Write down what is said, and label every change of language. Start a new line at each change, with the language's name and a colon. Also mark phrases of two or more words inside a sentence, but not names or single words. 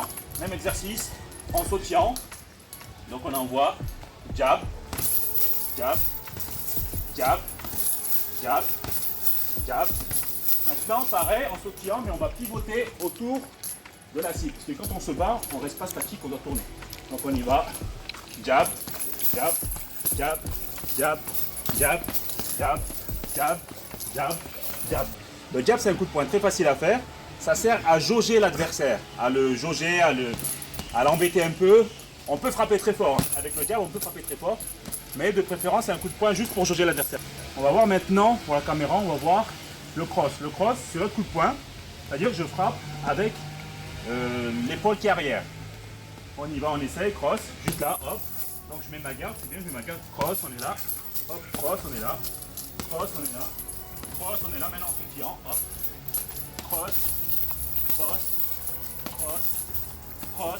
French: Même exercice. En sautillant. Donc, on envoie. Jab. Jab. Jab. Jab. Jab. Maintenant, pareil, en sautillant, mais on va pivoter autour de la cible. Parce que quand on se bat, on ne reste pas statique, on doit tourner. Donc on y va. Jab, jab, jab, jab, jab, jab, jab, jab, jab. Le jab, c'est un coup de poing très facile à faire. Ça sert à jauger l'adversaire, à le jauger, à l'embêter un peu. On peut frapper très fort. Avec le jab, on peut frapper très fort. Mais de préférence, c'est un coup de poing juste pour jauger l'adversaire. On va voir maintenant, pour la caméra, on va voir le cross. Le cross, c'est le coup de poing. C'est-à-dire que je frappe avec l'épaule qui est arrière. On y va, on essaye, cross, juste là, hop. Donc je mets ma garde, c'est bien, je mets ma garde, cross, on est là, hop, cross, on est là, cross, on est là, cross, on est là, maintenant en sautillant, hop, cross, cross, cross, cross.